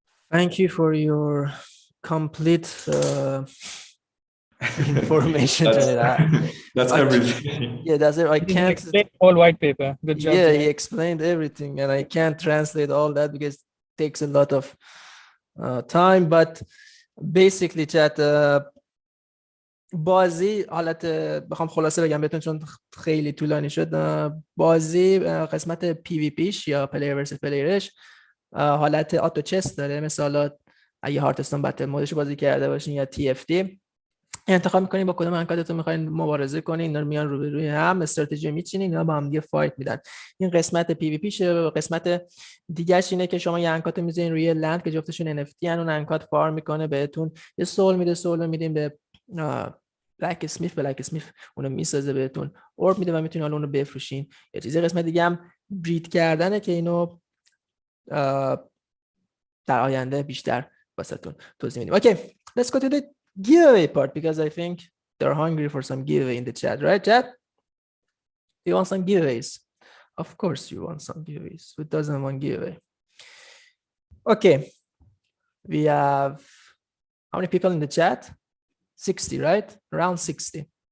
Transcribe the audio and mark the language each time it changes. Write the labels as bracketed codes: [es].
[en] Thank you for your complete information. That's everything. Yeah, that's it. I can't explain all white paper. Good job. Yeah, Jay. he explained everything, and I can't translate all that because it takes a lot of time. But basically chat [fa] بازی حالت بخوام خلاصه بگم بهتون چون خیلی طولانی شد. بازی قسمت پی وی پیش یا پلیر ورسس پلیرش حالت آتو چس داره. مثلا اگه هارتستون بتل مودش بازی کرده باشین یا تی اف تی، انتخاب میکنین با کدوم انکاتتون میخواین مبارزه کنین. اینا رو میان روبروی هم استراتژی میچینین، اینا با هم دیگه فایت میدن. این قسمت پی وی پیشه. قسمت دیگه‌اش اینه که شما یه انکات میذارین روی لند که جفتشون ان اف تی ان، اون انکات فارم میکنه بهتون یه سول میده، سول میدین به بلک اسمیث اونو میسازه بهتون، اورب میده و میتونین حالا اونو بفروشین. یه چیزی قسمت دیگه هم برید کردنه که اینو در آینده بیشتر واسهتون توضیح میدیم. [en] Okay, let's go to the giveaway part because I think they're hungry for some giveaway in the chat, right, chat? You want some giveaways? Of course you want some giveaways. Who doesn't want giveaway? Okay, we have how many people in the chat? 60, right? Around 60.